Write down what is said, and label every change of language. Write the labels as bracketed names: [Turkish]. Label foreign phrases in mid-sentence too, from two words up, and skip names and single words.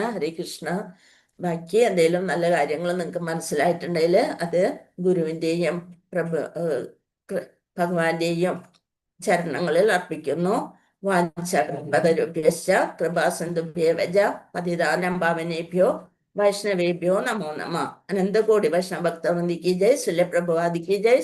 [Malayalam] ഹരേ കൃഷ്ണ. ബാക്കി എന്തെങ്കിലും നല്ല കാര്യങ്ങൾ നിങ്ങൾക്ക് മനസ്സിലായിട്ടുണ്ടെങ്കിൽ അത് ഗുരുവിൻ്റെയും ഭഗവാന്റെയും ചരണങ്ങളിൽ അർപ്പിക്കുന്നു. [Sanskrit] വാഞ്ചാകൽപതരുഭ്യശ്ച കൃപാസിന്ധുഭ്യേവ പതിതാനം പാവനേഭ്യോ വൈഷ്ണവേഭ്യോ നമോ നമഃ. [Hindi] अनंतकोटि वैष्णव भक्तवृंदी की जय. श्रील प्रभुपादी की जय.